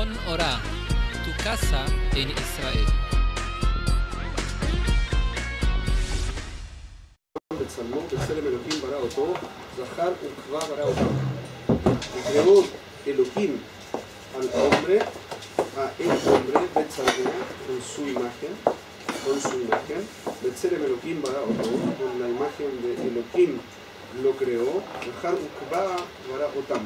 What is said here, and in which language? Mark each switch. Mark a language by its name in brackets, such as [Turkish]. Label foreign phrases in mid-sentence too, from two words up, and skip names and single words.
[Spanish] Orá, tu casa en Israel. [Hebrew] בצלמו, בצלם אלוקים ברא אותו, זכר ונקבה ברא אותם. [Spanish] Creó Elohim al hombre, a el hombre, Betzalmo, con su imagen, [Hebrew] Betzelem Elohim bara oto, [Spanish] con la imagen de Elohim lo creó, [Hebrew] Zahar ukba bara otam.